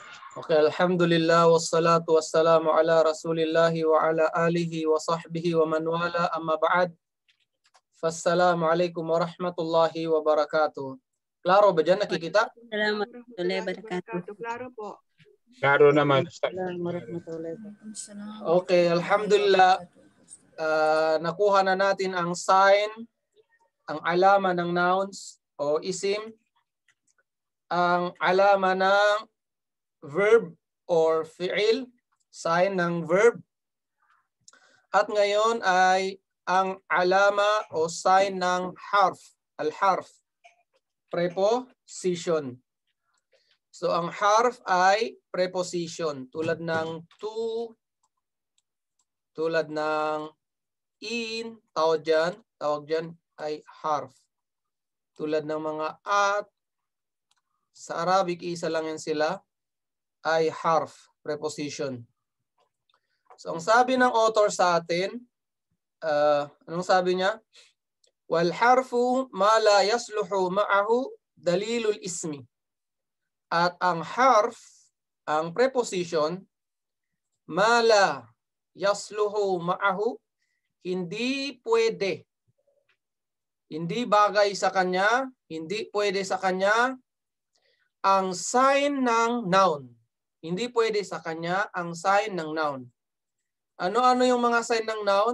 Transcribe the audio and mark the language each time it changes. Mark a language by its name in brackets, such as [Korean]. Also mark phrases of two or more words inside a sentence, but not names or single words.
[Arabic] Okay, الحمد لله والصلاة والسلام على رسول الله وعلى آله وصحبه ومن والاه أما بعد. فالسلام عليكم ورحمة الله وبركاته. [Filipino] Klaro ba dyan? Nakikita? [Arabic] السلام عليكم ورحمة الله وبركاته. [Filipino] Klaro po. Klaro naman. [Arabic] Okay, alhamdulillah. [Filipino] Nakuha na natin ang sign, ang alama ng nouns o isim, ang alama ng verb or fi'il, sign ng verb. At ngayon ay ang alama o sign ng harf, al-harf, preposition. So ang harf ay preposition tulad ng to, tulad ng in, tawag dyan ay harf. Tulad ng mga at, sa Arabic isa lang yan sila, ay harf, preposition. So ang sabi ng author sa atin, anong sabi niya? [Arabic] والحرف ما لا يصلح معه دليل الاسم. [Filipino] At ang harf, ang preposition, [Arabic] ما لا يصلح معه, [Filipino] hindi pwede. Hindi bagay sa kanya, hindi pwede sa kanya ang sign ng noun. Hindi pwede sa kanya ang sign ng noun. Ano-ano yung mga sign ng noun?